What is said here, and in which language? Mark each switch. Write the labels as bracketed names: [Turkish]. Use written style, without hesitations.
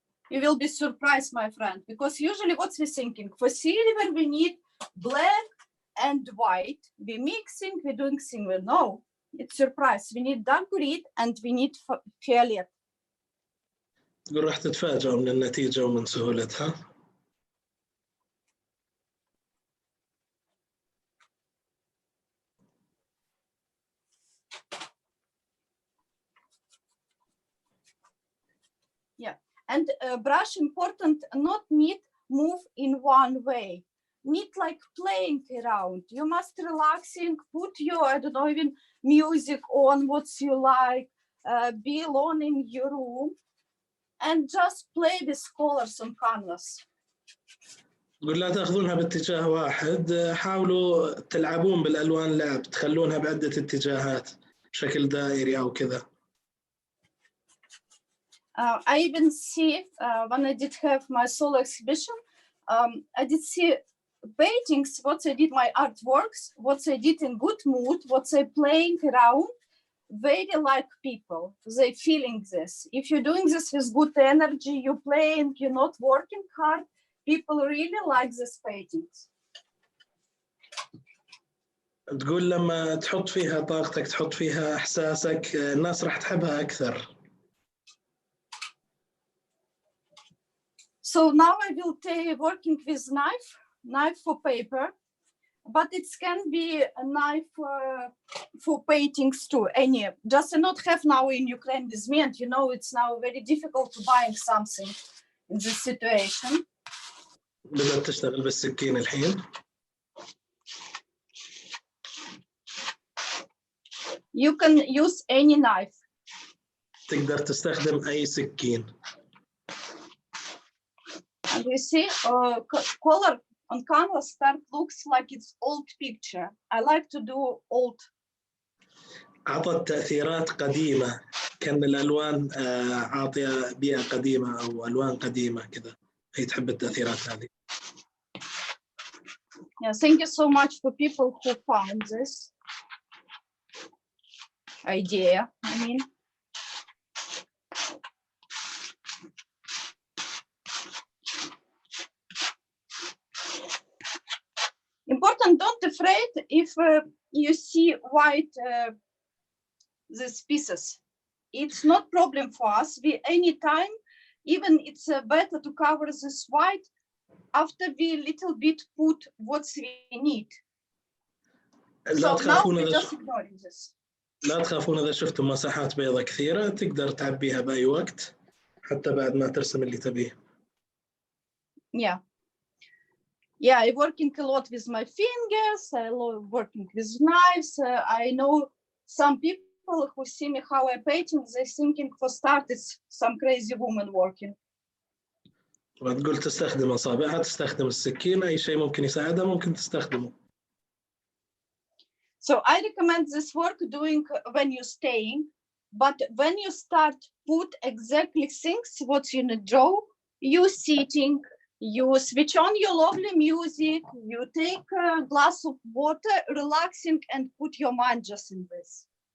[English] You will be surprised, my friend, because usually what's we thinking? For silver, we need black and white. We mixing, we're doing silver. No, it's surprise. We need dark green and we need violet. [Arabic] تقول راح تتفاجئوا من النتيجة ومن سهولتها. [English] Yeah, and brush important, not need move in one way. Need like playing around. You must relaxing, put your, I don't know, even music on what you like, be alone in your room and just play with colors on canvas. [Arabic] تقول لا تاخذونها باتجاه واحد، حاولوا تلعبون بالألوان لعب، تخلونها بعدة اتجاهات بشكل دائري أو كذا. [English] I even see when I did have my solo exhibition, I did see paintings, what I did my artworks, what I did in good mood, what I playing around, very like people, they feeling this. If you're doing this with good energy, you're playing, you're not working hard, people really like these paintings. [Arabic] تقول لما تحط فيها طاقتك، تحط فيها إحساسك، الناس راح تحبها أكثر. [English] So now I will take working with knife for paper, but it can be a knife for paintings too. Any, just not have now in Ukraine this meant, you know, it's now very difficult to buying something in this situation. [Arabic] بدأت تشتغل بالسكين الحين. [English] You can use any knife. [Arabic] تقدر تستخدم أي سكين. [English] And you see, color on canvas start looks like it's old picture. I like to do old. [Arabic] أعطت تأثيرات قديمة، كان الألوان عاطية بيئة قديمة أو ألوان قديمة كذا، هي تحب التأثيرات هذه. [English] Yeah, thank you so much for people who found this idea. I mean. Important, don't afraid if you see white these pieces. It's not problem for us. We anytime, even it's better to cover this white after we little bit put what we need. So now we're just ignoring this. [Arabic] لا تخافون إذا شفتم مساحات بيضاء كثيرة تقدر تعبيها بأي وقت حتى بعد ما ترسم اللي تبيه. [English] Yeah. Yeah, I'm working a lot with my fingers. I love working with knives. I know some people who see me how I painting, they're thinking for start it's some crazy woman working. [Arabic] وتقول تستخدم أصابعها، تستخدم السكين، أي شيء ممكن يساعدها ممكن تستخدمه. [English] So I recommend this work doing when you're staying, but when you start put exactly things what you draw, you sitting, you switch on your lovely music, you take a glass of water, relaxing and put your mind just in this.